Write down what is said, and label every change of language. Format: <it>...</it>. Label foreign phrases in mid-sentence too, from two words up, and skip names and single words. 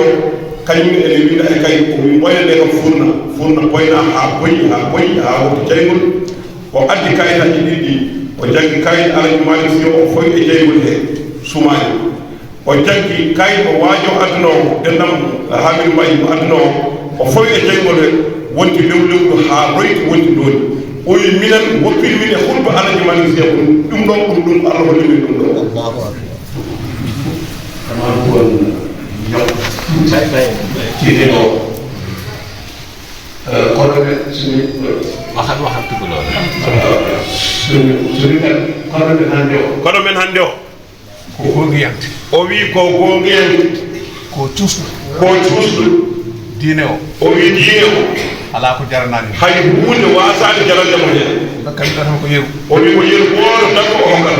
<ff>kañum ene winɗa e kayit o wi ɓoyande kam furna boyna ha boyi ha wopti jaygol o addi kayitaji ɗiɗɗi o jaggi kayit Alaji Malick Sy o foy e jaygol he sumaani o jaggi kayit o waajo addunowo dendam Hamidou Mbaye mo addunowo o foy e jaygol he wonti lewlewɗo ha royti wonti dooni o wi minen woppiri min e hutba Alaji Malick Sy ɗum ɗon ɗum Allah hollimi ɗum ɗo</ff> <wo>Cine kono suñu waxat tukuloo suñu kono men hannde o</wo> <ff>ko gonngiyante o wi ko gonngiyante ko cuusɗo diine o o wi diine o ala ko jaranani hay hunde wasade jarandemo hen dokkami tan ko yeru o wi ko yeru goto tan ko hokkata</ff>